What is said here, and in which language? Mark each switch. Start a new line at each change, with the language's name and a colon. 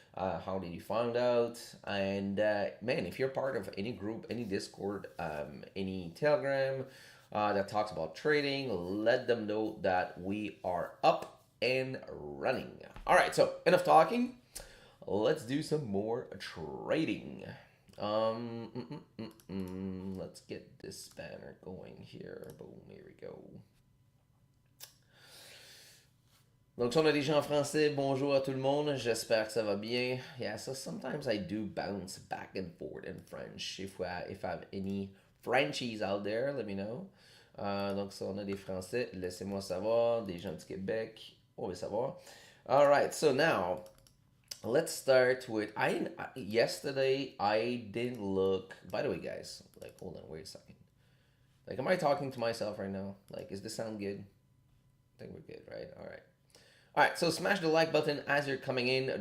English: How did you find out? And man, if you're part of any group, any Discord, any Telegram that talks about trading, let them know that we are up and running. All right. So enough talking. Let's do some more trading. Let's get this banner going here. Boom, here we go.
French: Donc, si on a des gens en français, bonjour à tout le monde, j'espère que ça va bien.
English: Yeah, so sometimes I do bounce back and forth in French. If I have any Frenchies out there, let me know.
French: Donc, si on a des français, laissez-moi savoir. Des gens du Québec, on veut savoir.
English: All right, so now let's start with yesterday I didn't look. By the way, guys, like hold on, wait a second. Like, am I talking to myself right now? Like, is this sound good? I think we're good, right? All right. All right, so smash the like button as you're coming in.